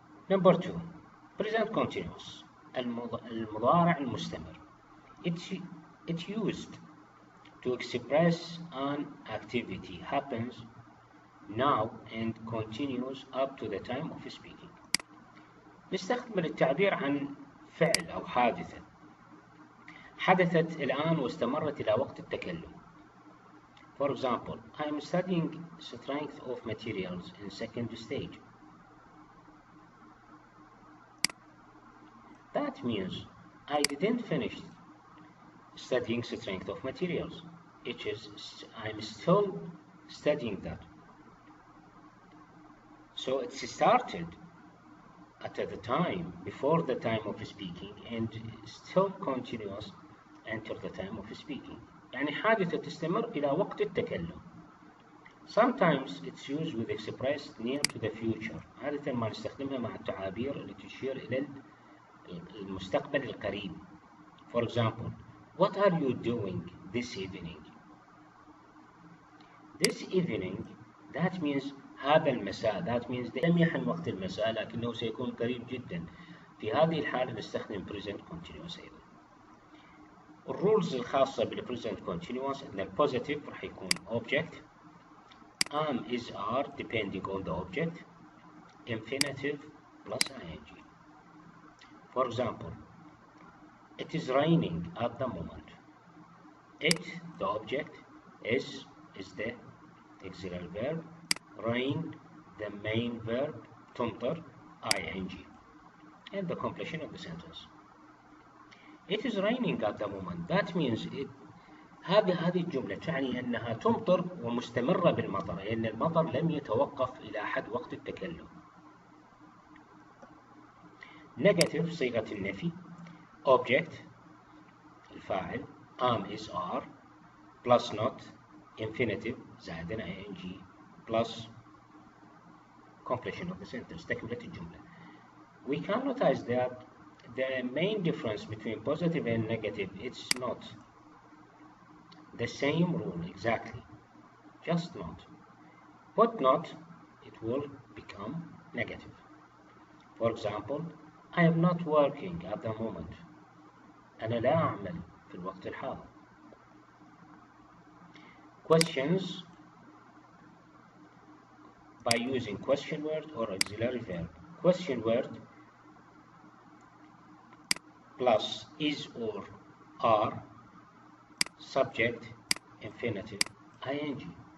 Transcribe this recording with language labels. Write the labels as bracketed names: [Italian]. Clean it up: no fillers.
[English] Number 2, present continuous. [Arabic] المضارع المستمر. [English] It's used to express an activity happens now and continues up to the time of speaking. [Arabic] نستخدم التعبير عن فعل أو حادثة حدثت الآن واستمرت إلى وقت التكلم. [English] For example, I am studying strength of materials in second stage. That means I didn't finish studying strength of materials. It is I'm still studying that. So it started at the time before the time of speaking and still continues until the time of speaking. [Arabic] يعني حادثة تستمر إلى وقت التكلم. [English] Sometimes it's used with expressed near to the future. [Arabic] عادة ما نستخدمها مع التعابير اللي تشير إلى المستقبل القريب. [English] For example, what are you doing this evening? This evening, that means [Arabic] هذا المساء. [English] That means [Arabic] لم يحن وقت المساء لكنه سيكون قريب جدا. في هذه الحالة نستخدم [English] present continuous [Arabic] أيضا. الرولز الخاصة بالpresent continuous إن البوزيتيف راح يكون [English] object, am is are depending on the object, infinitive plus ing. For example, it is raining at the moment. It, the object, is the auxiliary verb, rain, the main verb, [Arabic] تمطر, [English] ing, and the completion of the sentence. It is raining at the moment. That means [Arabic] هذه الجملة تعني أنها تمطر ومستمرة بالمطر، لأن المطر لم يتوقف إلى حد وقت التكلم. Negative صيغة النفي. [English] Object [Arabic] الفاعل. [English] Am is are plus not infinitive [Arabic] زائدا [English] ing plus completion of the sentence [Arabic] تكملة الجملة. [English] We can notice that the main difference between positive and negative, it's not the same rule exactly, just not. Put not, it will become negative. For example, I am not working at the moment. [Arabic] أنا لا أعمل في الوقت الحاضر. [English] Questions by using question word or auxiliary verb. Question word plus is or are, subject, infinitive, ing.